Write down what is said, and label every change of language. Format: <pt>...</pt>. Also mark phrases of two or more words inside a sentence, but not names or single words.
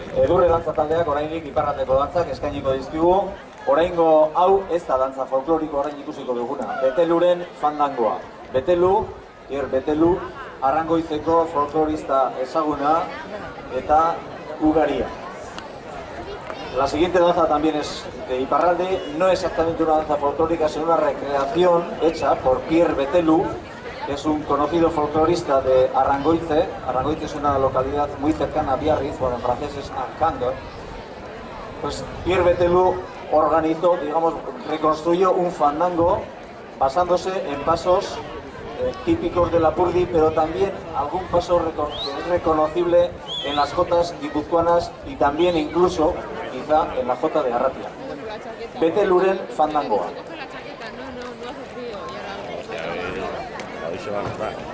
<eu>Edurre dantza taldeak oraindik iparraldeko dantzak eskainiko dizkigu. Oraingo hau ez da dantza folkloriko orain ikusiko duguna. Beteluren fandangoa. Betelu, Betelu, Arrangoizeko folklorista ezaguna eta ugaria.</eu> <es>La siguiente danza también es de Iparralde, no exactamente una danza folclórica, sino una recreación hecha por Pierre Betelu, que es un conocido folclorista de Arrangoize. Arrangoize es una localidad muy cercana a Biarritz, bueno, en francés es Arcandor. Pues Pierre Betelu organizó, digamos, reconstruyó un fandango basándose en pasos típicos de Lapurdi, pero también algún paso que es reconocible en las jotas guipuzcoanas y también incluso, quizá, en la jota de Arratia.</es> <eu>Beteluren fandangoa.</eu> <es>Hoy se va a notar.</es>